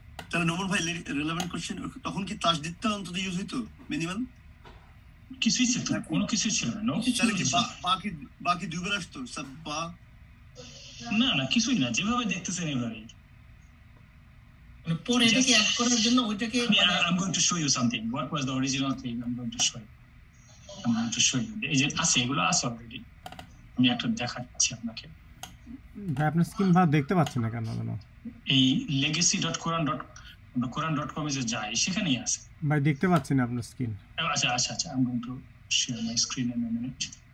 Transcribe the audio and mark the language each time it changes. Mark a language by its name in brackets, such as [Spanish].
[Bangla] তাহলে নোমান ভাই relevant question, তখন কি তাসদীদটা অন্তত ইউজ হইতো মিনিমাম? কিছুই ছিল না, কোনো কিছু ছিল না। তাহলে কি বাকি দুইবার আসতো সাব্বা? না, কিছুই না, যেভাবে দেখতেছেন এভাবেই। মানে পরে এটাকে অ্যাড করার জন্য ওইটাকে [English] I'm going to show you something. What was the original thing? I'm going to show you. [Bangla] এই যে আছে, এগুলো আছে অলরেডি, আমি একটা দেখাচ্ছি আপনাকে। ভাই আপনার স্ক্রিন ভালো দেখতে পাচ্ছেন না কেন? এই legacy.quran.com এ যে যায় সেখানেই আছে ভাই, দেখতে পাচ্ছি না আপনার স্ক্রিন। [English] আচ্ছা, I'm going to share my screen in a minute.